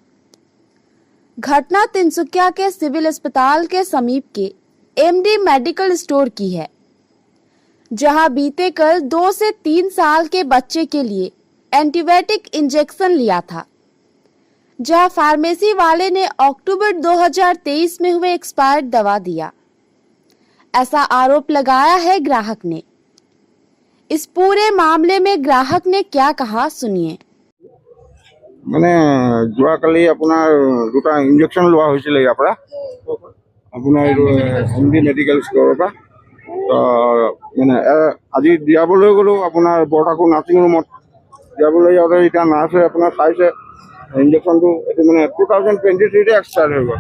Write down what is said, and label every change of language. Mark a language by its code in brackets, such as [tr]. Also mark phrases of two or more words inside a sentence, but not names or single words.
[hi] घटना तिनसुकिया के सिविल अस्पताल के समीप के एमडी मेडिकल स्टोर की है, जहां बीते कल 2 से 3 साल के बच्चे के लिए [en] antibiotic injection [hi] लिया था, जहां फार्मेसी वाले ने अक्टूबर 2023 में हुए एक्सपायर्ड दवा दिया, ऐसा आरोप लगाया है ग्राहक ने। इस पूरे मामले में ग्राहक ने क्या कहा, सुनिए। [as] মানে যোৱাকালি আপোনাৰ দুটা ইনজেকশ্যন লোৱা হৈছিলে ইয়াৰ পৰা আপোনাৰ এমডি মেডিকেল ষ্ট'ৰৰ পৰা মানে আজি দিয়াবলৈ গ'লোঁ আপোনাৰ বৰঠাকুৰ নাৰ্ছিং ৰুমত দিয়াবলৈ যাওঁতে এতিয়া নাৰ্ছে আপোনাৰ চাইছে ইনজেকশ্যনটো এইটো মানে 2023 এক্সপায়াৰ হৈ গ'ল।